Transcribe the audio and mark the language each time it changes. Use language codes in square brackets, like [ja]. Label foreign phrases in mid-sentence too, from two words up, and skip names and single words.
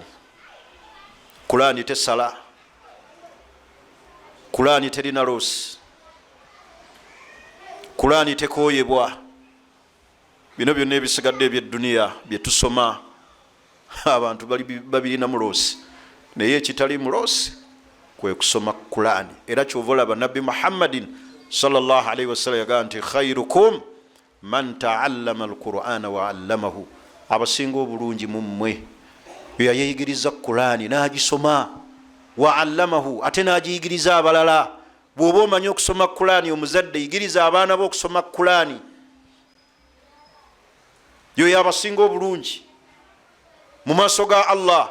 [lg] Kur'ani tesala, Kur'ani terina loosi, Kur'ani tekooyebwa. Bino byonna ebisigadde eby'edduniya bye tusoma abantu babirina mu loosi, naye ekitali mu loosi kwe kusoma Kur'ani. Era kyova olaba Nabbi Muhammadin [ar] صلى الله عليه وسلم [lg] yagaa nti [ar] خيركم من تعلم القرآن وعلمه, [lg] abasinga obulungi mu mmwe yayigiriza Kur'ani n'agisoma, [ar] وعلمه, [lg] ate n'agiyigiriza abalala. Bw'oba omanyi okusoma Kur'ani, omuzadde yigiriza abaana bo okusoma Kur'ani. Yoyo abasinga obulungi mu maaso ga Allah.